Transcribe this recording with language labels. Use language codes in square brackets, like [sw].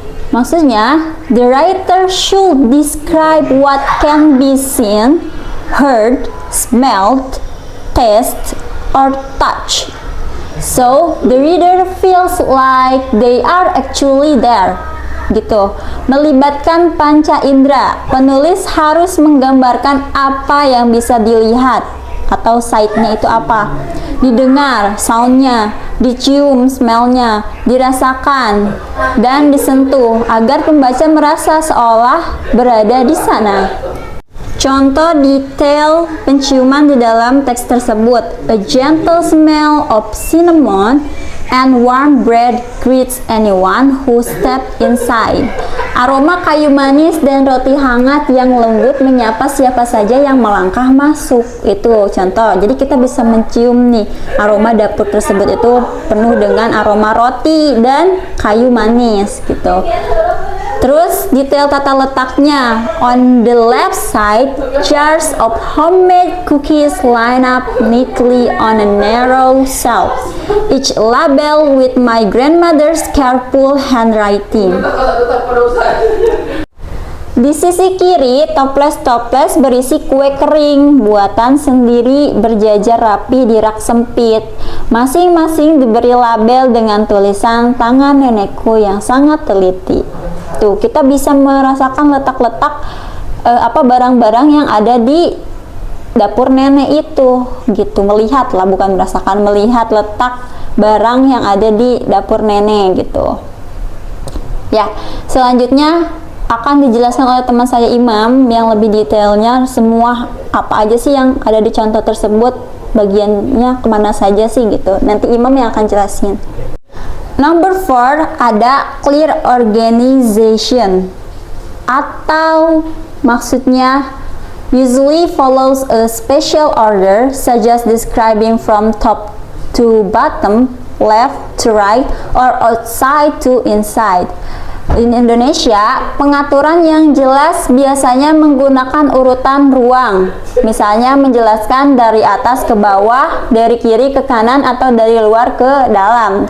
[id] Maksudnya, [en] the writer should describe what can be seen, heard, smelled, taste, or touch, so the reader feels like they are actually there gitu. [id] Melibatkan panca indera, penulis harus menggambarkan apa yang bisa dilihat atau sight-nya itu apa, didengar sound-nya, dicium smell-nya, dirasakan dan disentuh agar pembaca merasa seolah berada di sana. Contoh detail penciuman di dalam teks tersebut. [en] A gentle smell of cinnamon and warm bread greets anyone who step inside. [id] Aroma kayu manis dan roti hangat yang lembut menyapa siapa saja yang melangkah masuk. Itu contoh. Jadi kita bisa mencium nih aroma dapur tersebut itu penuh dengan aroma roti dan kayu manis gitu. Terus detail tata letaknya. [en] On the left side, jars of homemade cookies line up neatly on a narrow shelf, each labeled with my grandmother's careful handwriting. [id] Di sisi kiri, toples-toples berisi kue kering buatan sendiri berjajar rapi di rak sempit. Masing-masing diberi label dengan tulisan tangan nenekku yang sangat teliti. Tuh, kita bisa merasakan letak-letak barang-barang yang ada di dapur nenek itu gitu. Melihat lah, bukan merasakan, melihat letak barang yang ada di dapur nenek gitu. Ya, selanjutnya akan dijelaskan oleh teman saya Imam yang lebih detailnya semua apa aja sih yang ada di contoh tersebut, bagiannya kemana saja sih gitu. Nanti Imam yang akan jelasin. [en] Number 4 ada clear organization, [id] atau maksudnya [en] usually follows a special order such as describing from top to bottom, left to right, or outside to inside. In Indonesia, [id] pengaturan yang jelas biasanya menggunakan urutan ruang. Misalnya menjelaskan dari atas ke bawah, dari kiri ke kanan, atau dari luar ke dalam.